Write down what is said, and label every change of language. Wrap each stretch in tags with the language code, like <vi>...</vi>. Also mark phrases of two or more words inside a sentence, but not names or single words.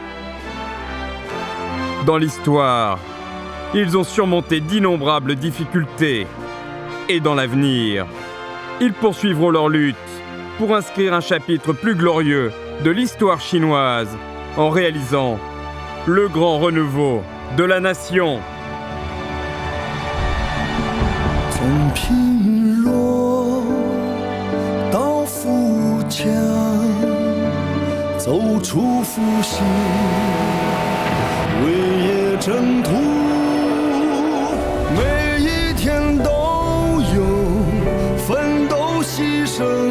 <fr>Dans l'histoire, ils ont surmonté d'innombrables difficultés et dans l'avenir, ils poursuivront leur lutte pour inscrire un chapitre plus glorieux de l'histoire chinoise en réalisant le grand renouveau de la nation.</fr> <zh>从贫弱到富强，走出复兴，为业征途，每一天都有奋斗牺牲，</zh>